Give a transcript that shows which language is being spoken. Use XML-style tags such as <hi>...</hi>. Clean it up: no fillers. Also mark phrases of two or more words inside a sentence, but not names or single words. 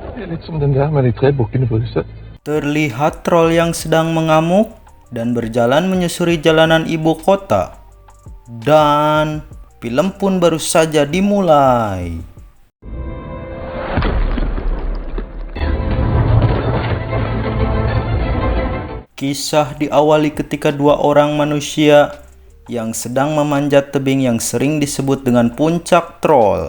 <no>Litt som den der med de 3 bukkene Bruse.</no> <id>Terlihat troll yang sedang mengamuk dan berjalan menyusuri jalanan ibu kota. Dan film pun baru saja dimulai. Kisah diawali ketika 2 orang manusia yang sedang memanjat tebing yang sering disebut dengan puncak troll.</id>